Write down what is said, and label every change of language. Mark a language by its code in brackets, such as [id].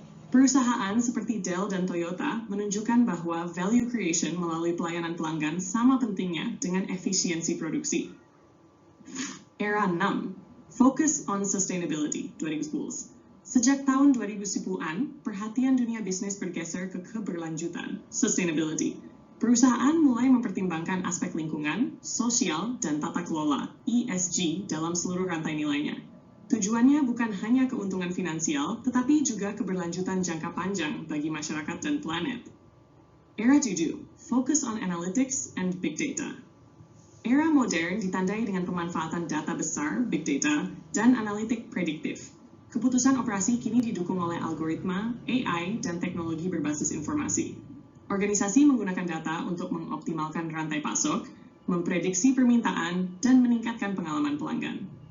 [id] Perusahaan seperti Dell dan Toyota menunjukkan bahwa value creation melalui pelayanan pelanggan sama pentingnya dengan efisiensi produksi. [en] Era 6, focus on sustainability, 2010. [id] Sejak tahun 2010-an, perhatian dunia bisnis bergeser ke keberlanjutan, sustainability. Perusahaan mulai mempertimbangkan aspek lingkungan, sosial, dan tata kelola, ESG, dalam seluruh rantai nilainya. Tujuannya bukan hanya keuntungan finansial, tetapi juga keberlanjutan jangka panjang bagi masyarakat dan planet. [en] Era 7, focus on analytics and big data. [id] Era modern ditandai dengan pemanfaatan data besar, big data, dan analitik prediktif. Keputusan operasi kini didukung oleh algoritma, AI, dan teknologi berbasis informasi. Organisasi menggunakan data untuk mengoptimalkan rantai pasok, memprediksi permintaan, dan meningkatkan pengalaman pelanggan.